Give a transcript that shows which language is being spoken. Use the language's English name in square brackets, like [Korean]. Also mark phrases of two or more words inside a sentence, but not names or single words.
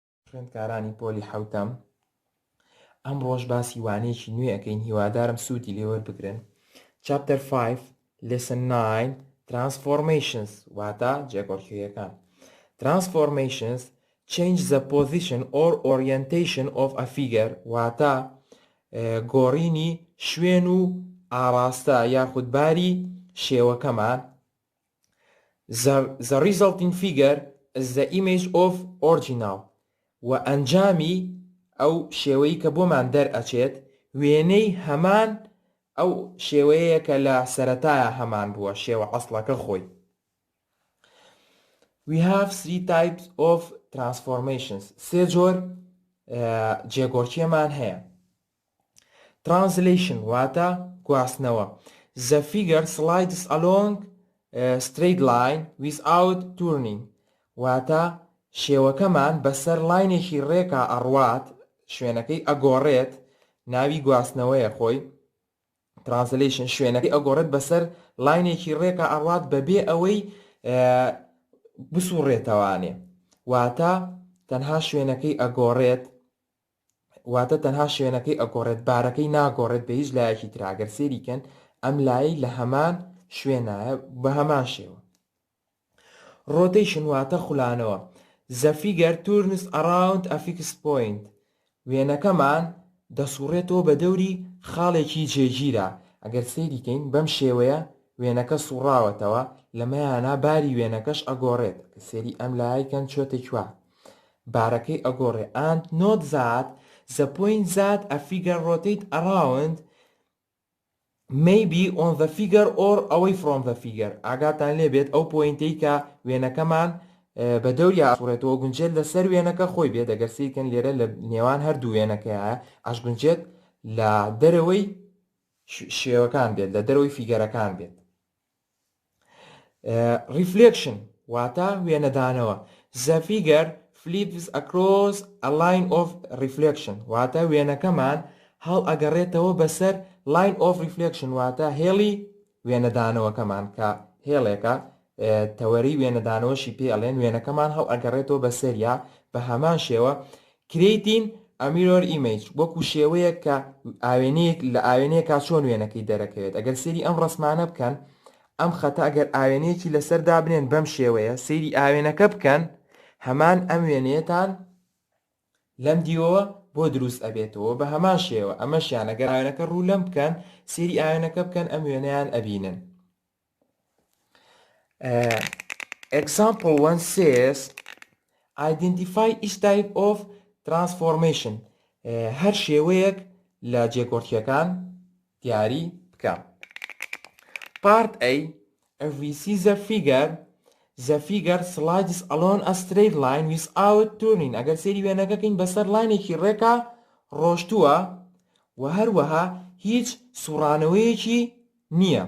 [Central Kurdish] خوێندکارانی پۆلی حەوتەم، ئەم ڕۆژ باسی وانەیەکی نوێ ئەەکەین، هیوادارم سوودی لێ وەربگرن. [English] Chapter 5 Lesson 9 Transformations [Central Kurdish] واتە جێگۆڕکێییەکان. [English] Transformations change the position or orientation of a figure [Central Kurdish] واتە گۆڕینی شوێن و ئاڕاستە یاخودباری شێوەکەمان. [English] The resulting figure is the image of original [Central Kurdish] و ئەنجامی ئەو شێوەی کە بۆمان دەرئەچێت وێنەی هەمان ئەو شێوەیە کە لە سەرەتایە هەمان بووە، شێوە ئەسڵەکە خۆی. [English] We have three types of transformations. [Central Kurdish] سێ جۆر جێگۆڕکێمان هەیە. Translation واتە گواستنەوە. [English] The figure slides along a straight line without turning [Central Kurdish] واتە شێوەکەمان بەسەر لاینێکی ڕێکا ئەڕوات، شوێنەکەی ئەگۆڕێت، ناوی گواستنەوەیە خۆی. Translation شوێنەکەی ئەگۆڕێت بەسەر لاینێکی ڕێکا ئەڕوات بەبێ ئەوەی بسوڕێتەوانێ، واتە تەنها شوێنەکەی ئەگۆڕێت، بارەکەی ناگۆڕێت بە هیچ لایەکی تر. ئەگەر سێریکەن ئەم لایەی لە هەمان شوێنایە بە هەمان شێوە. Rotation واتە خولانەوە. [English] The figure turns around a fixed point [Central Kurdish] وێنەکەمان دەسوڕێتەوە بە دەوری خاڵێکی جێگیرە. ئەگەر سێریکەین بەم شێوەیە وێنەکە سوڕاوەتەوە، لەمەیانە باری وێنەکەش ئەگۆڕێت. سێری ئەم لایەکەن چۆتە کوێ، بارەکەی ئەگۆڕێ. [English] And note that the point that a figure rotate around may be on the figure or away from the figure. [Central Kurdish] ئاگاتان لێبێت ئەو پۆینتەی کە وێنەکەمان بە دەوری ئاسوڕێتەوە گونجێت لەسەر وێنەکە خۆی بێت. ئەگەر سێریکەن لێرە لە نێوان هەردوو وێنەکەیە ئاش گونجێت لە دەرەوەی شێوەکان بێت، لە دەرەوەی فیگەرەکان بێت. Reflection واتە وێنەدانەوە. [English] The figure flips across a line of reflection [Central Kurdish] واتە وێنەکەمان هەڵ ئەگەڕێتەوە بەسەر [English] line of reflection [Central Kurdish] واتە هێڵی وێنەدانەوەکەمان، کە هێڵێکە تەوەری وێنەدانەوەشی پێ ئەڵێن. وێنەکەمان هەڵ ئەگەڕێتەوە بەسەریا بە هەمان شێوە. [English] Creating a mirror image [Central Kurdish] وەکو شێوەیە کە لە ئاوێنەیەکا چۆن وێنەکەی دەرەکەوێت. ئەگەر سێری ئەم ڕسمانە بکەن، ئەم خەتە ئەگەر ئاوێنەیەکی لەسەر دابنێن بەم شێوەیە، سێری ئاوێنەکە بکەن، هەمان ئەم وێنەیەتان لەم دیوەوە بۆ دروست ئەبێتەوە بە هەمان شێوە. ئەمەشیان ئەگەر ئاوێنەکە ڕوو لەم بکەن، سێری ئاوێنەکە بکەن، ئەم وێنەیان ئەبینن. [English] Example 1 says identify each type of transformation. [Central Kurdish] هەر شێوەیەک لە جێگۆڕکێیەکان دیاری بکە. [English] Part A. If we see the figure slides along a straight line without turning. [Central Kurdish] ئەگەر سێری وێنەکەکەین بەسەر لاینێکی ڕێکا ڕۆشتووە و هەروەها هیچ سوڕانەوەیەکی نییە.